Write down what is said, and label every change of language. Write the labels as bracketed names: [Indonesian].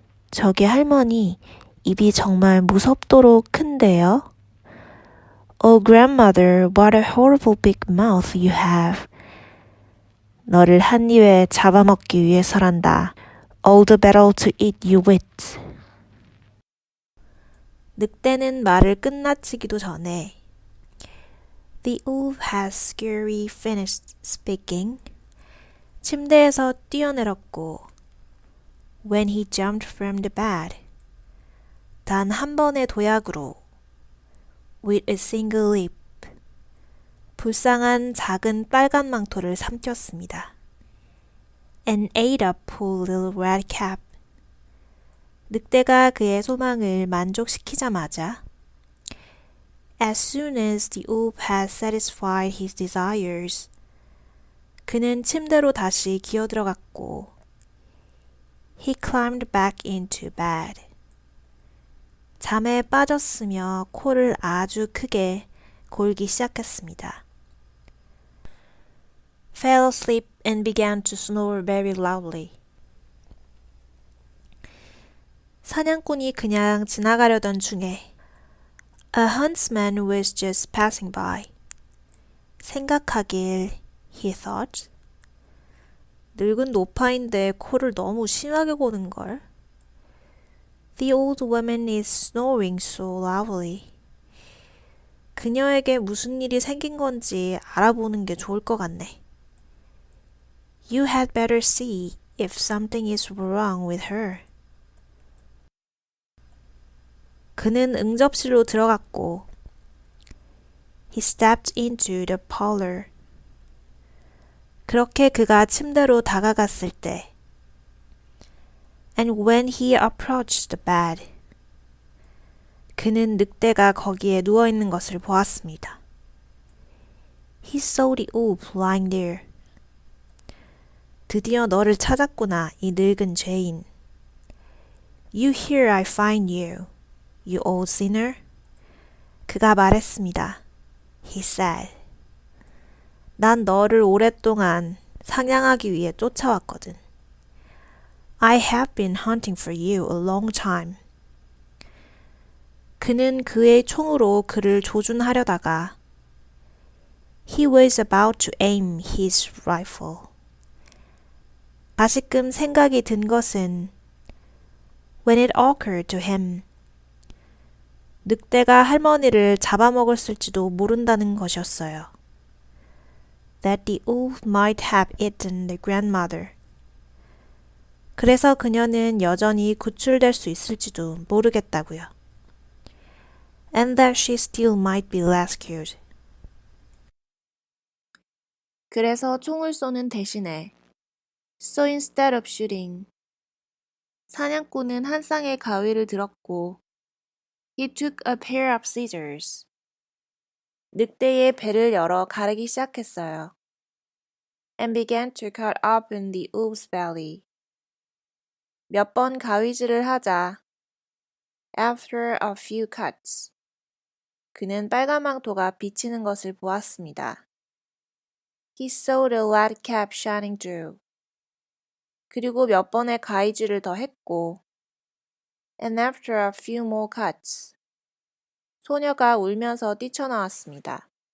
[Korean] 저기 할머니 입이 정말 무섭도록 큰데요. [English] Oh grandmother, what a horrible big mouth you have. [Korean] 너를 한 입에 잡아먹기 위해서란다. [English] All the better to eat you with. [Korean] 늑대는 말을 끝마치기도 전에 [English] The wolf has scarcely finished speaking. [Korean] 침대에서 뛰어내렸고 [English] When he jumped from the bed. [Korean] 단 한 번의 도약으로 [English] With a single leap. [Korean] 불쌍한 작은 빨간 망토를 삼켰습니다. [English] And ate up poor little red cap. [Korean] 늑대가 그의 소망을 만족시키자마자 [English] As soon as the wolf had satisfied his desires, [Korean] 그는 침대로 다시 기어들어갔고 [English] He climbed back into bed. [Korean] 잠에 빠졌으며 코를 아주 크게 골기 시작했습니다. [English] Fell asleep and began to snore very loudly. [Korean] 사냥꾼이 그냥 지나가려던 중에 [English] A huntsman was just passing by. [Korean] 생각하길, [English] he thought. [Korean] 늙은 노파인데 코를 너무 심하게 고는걸. [English] The old woman is snoring so loudly. [Korean] 그녀에게 무슨 일이 생긴 건지 알아보는 게 좋을 것 같네. [English] You had better see if something is wrong with her. [Korean] 그는 응접실로 들어갔고 [English] He stepped into the parlor. [Korean] 그렇게 그가 침대로 다가갔을 때 [English] And when he approached the bed. [Korean] 그는 늑대가 거기에 누워있는 것을 보았습니다. [English] He saw the wolf lying there. [Korean] 드디어 너를 찾았구나, 이 늙은 죄인. [English] You here I find you, you old sinner. [Korean] 그가 말했습니다. [English] He said. [Korean] 난 너를 오랫동안 사냥하기 위해 쫓아왔거든. [English] I have been hunting for you a long time. [Korean] 그는 그의 총으로 그를 조준하려다가 [English] He was about to aim his rifle. [Korean] 다시금 생각이 든 것은 [English] When it occurred to him. [Korean] 늑대가 할머니를 잡아먹었을지도 모른다는 것이었어요. [English] That the wolf might have eaten the grandmother. [Korean] 그래서 그녀는 여전히 구출될 수 있을지도 모르겠다고요. [English] And that she still might be rescued. [Korean] 그래서 총을 쏘는 대신에 [English] So instead of shooting, [Korean] 사냥꾼은 한 쌍의 가위를 들었고 [English] He took a pair of scissors. [Korean] 늑대의 배를 열어 가르기 시작했어요. [English] And began to cut open the wolf's belly. [Korean] 몇 번 가위질을 하자 [English] After a few cuts. [Korean] 그는 빨간 망토가 비치는 것을 보았습니다. [English] He saw the red cap shining through. [Korean] 그리고 몇 번의 가위질을 더 했고 [English] And after a few more cuts. [Korean] 소녀가 울면서 뛰쳐나왔습니다.